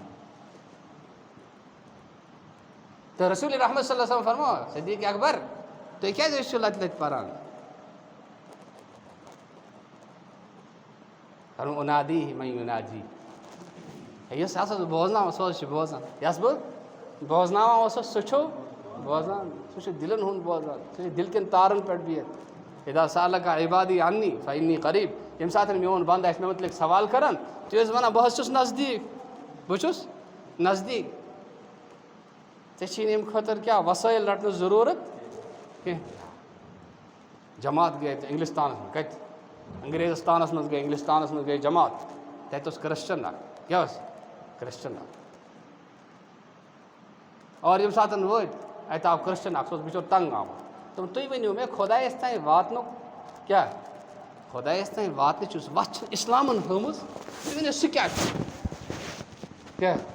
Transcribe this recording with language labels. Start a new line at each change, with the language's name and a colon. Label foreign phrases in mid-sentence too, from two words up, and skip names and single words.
Kashmiri: تہٕ رسوٗلِ رحمت
Arabic: صلی اللہ علیہ وسلم
Kashmiri: فرماو صدیٖق اکبر تُہۍ کیٛازِ ٲسِو لَتہِ لَتہِ پَران فرمو
Arabic: اُنادی من یُنادی
Kashmiri: یُس ہسا بہٕ بوزناوان سُہ حظ چھُ بوزان یۄس بہٕ بوزناوان اوسُس سُہ چھُ بوزان سُہ چھُ دِلَن ہُنٛد بوزان سُہ چھُ دِل کٮ۪ن تارَن پٮ۪ٹھ بِہِتھ
Arabic: اِذا سألك عبادی عنی فإنی قریٖب
Kashmiri: ییٚمہِ ساتہٕ میون بنٛدٕ آسہِ مےٚ متعلق سوال کران تُہۍ ٲسۍ وَنان بہٕ حظ چھُس نزدیٖک بہٕ چھُس نزدیٖک ژےٚ چھی نہٕ اَمہِ خٲطرٕ کیٛاہ وسٲیِل رَٹنٕچ ضروٗرت کینٛہہ جماعت گٔے تہٕ اِنگلِستانَس منٛز کَتہِ انگریزستانَس منٛز گٔے اِنگلِستانَس منٛز گٔے جماعت تَتہِ اوس کرٛسچَن اکھ کیٛاہ اوس کرٛسچَن اکھ اور ییٚمہِ ساتہٕ وٲتۍ اَتہِ آو کرٛسچَن اکھ سُہ اوس بِچور تنٛگ آمُت دوٚپُن تُہۍ ؤنِو مےٚ خۄدایَس تانۍ واتنُک کیٛاہ خۄدایَس تانۍ واتنٕچ یُس وَتھ چھِ اِسلامَن ہٲومٕژ تُہۍ ؤنِو سُہ کیٛاہ چھُ کیٛاہ